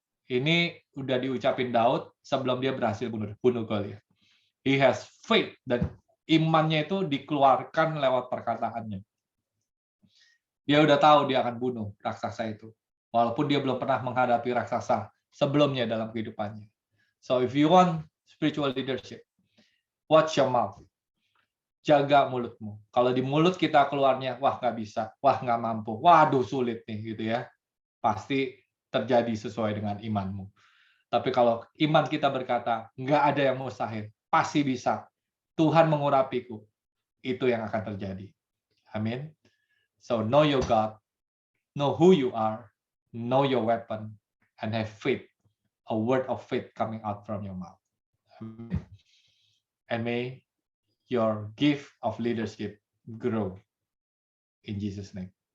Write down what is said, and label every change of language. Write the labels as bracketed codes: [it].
[id] Ini udah diucapin Daud sebelum dia berhasil bunuh Goliat. [en] He has faith, [id] dan imannya itu dikeluarkan lewat perkataannya. Dia udah tahu dia akan bunuh raksasa itu, walaupun dia belum pernah menghadapi raksasa sebelumnya dalam kehidupannya. [en] So if you want spiritual leadership, watch your mouth. [id] Jaga mulutmu. Kalau di mulut kita keluarnya, wah nggak bisa, wah nggak mampu, waduh sulit nih gitu ya, pasti terjadi sesuai dengan imanmu. Tapi kalau iman kita berkata, nggak ada yang mustahil, pasti bisa, Tuhan mengurapiku, itu yang akan terjadi. Amin. [en] So know your God, know who you are, know your weapon, and have faith, a word of faith coming out from your mouth. Amen. And may your gift of leadership grow in Jesus' name.